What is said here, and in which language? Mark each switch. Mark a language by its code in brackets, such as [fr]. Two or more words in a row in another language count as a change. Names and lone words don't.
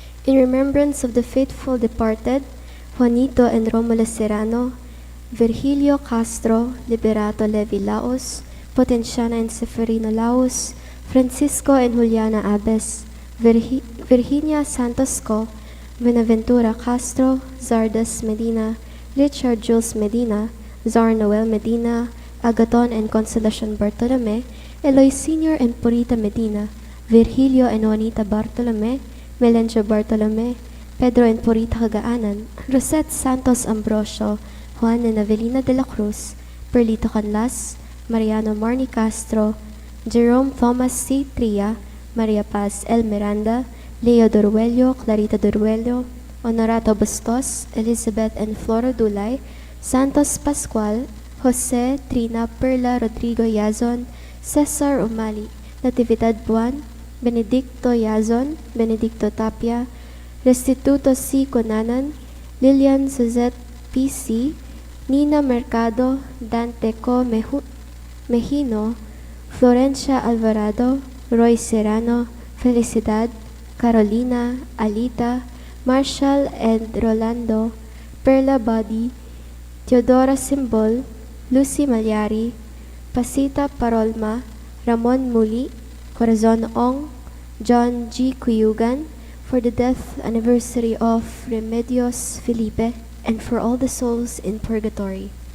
[en] In remembrance of the faithful departed, Juanito and Romulo Serrano, Virgilio Castro, Liberato Levi Laos, Potenciana and Seferino Laos, Francisco and Juliana Abes, Virginia Santos Co, Buenaventura Castro, Zardas Medina, Richard Jules Medina, Zar Noel Medina, Agaton and Consolacion Bartolome, Eloy Sr. and Purita Medina, Virgilio and Juanita Bartolome, Melencio Bartolome, Pedro and Purita Cagaanan, Rosette Santos Ambrosio, Juan and Avelina de la Cruz, Perlito Canlas, Mariano Marni Castro, Jerome Thomas C. Tria, Maria Paz L. Miranda, Leo Duruello, Clarita Duruello, Honorato Bustos, Elizabeth and Flora Dulay, Santos Pascual, Jose Trina Perla Rodrigo Yazon, Cesar Umali, Natividad Buan, Benedicto Yazon, Benedicto Tapia, Restituto C. Conanan, Lilian Suzette P.C., Nina Mercado, Dante Co. Mejino, Florencia Alvarado, Roy Serrano, Felicidad, Carolina, Alita, Marshall and Rolando, Perla Body, Teodora Simbol, Lucy Malyari, Pasita Parolma, Ramon Muli, Corazon Ong, John G. Cuyugan, for the death anniversary of Remedios Felipe, and for all the souls in purgatory.